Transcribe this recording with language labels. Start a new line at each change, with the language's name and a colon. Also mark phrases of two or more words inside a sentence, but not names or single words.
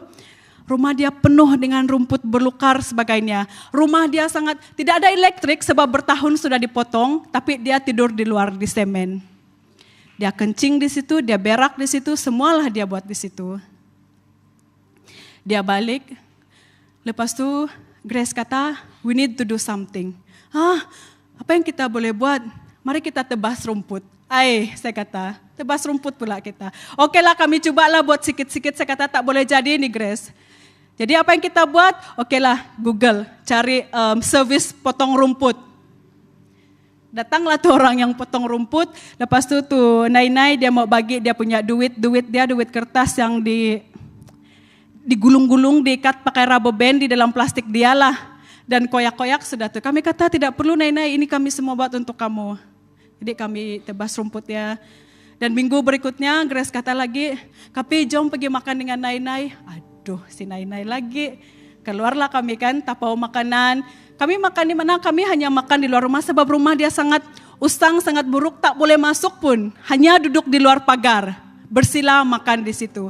Malay: Rumah dia penuh dengan rumput berlukar sebagainya. Rumah dia tidak ada elektrik sebab bertahun sudah dipotong, tapi dia tidur di luar di semen. Dia kencing di situ, dia berak di situ, semualah dia buat di situ. Dia balik, lepas itu Grace kata,
English: we need to do something.
Malay: Apa yang kita boleh buat? Mari kita tebas rumput. Saya kata, tebas rumput pula kita. Okelah kami cobalah buat sikit-sikit, saya kata tak boleh jadi nih Grace. Jadi apa yang kita buat? Okelah Google, cari servis potong rumput. Datanglah tuh orang yang potong rumput, lepas itu tuh Nainai dia mau bagi dia punya duit kertas yang digulung-gulung, diikat pakai
English: rubber band
Malay: di dalam plastik dialah. Dan koyak-koyak sudah tuh. Kami kata tidak perlu Nainai, ini kami semua buat untuk kamu. Jadi kami tebas rumputnya. Dan minggu berikutnya Grace kata lagi, Kapi jom pergi makan dengan Nainai. Aduh si Nainai lagi. Keluarlah kami kan tapau makanan. Kami makan di mana? Kami hanya makan di luar rumah sebab rumah dia sangat usang, sangat buruk, tak boleh masuk pun. Hanya duduk di luar pagar. Bersila makan di situ.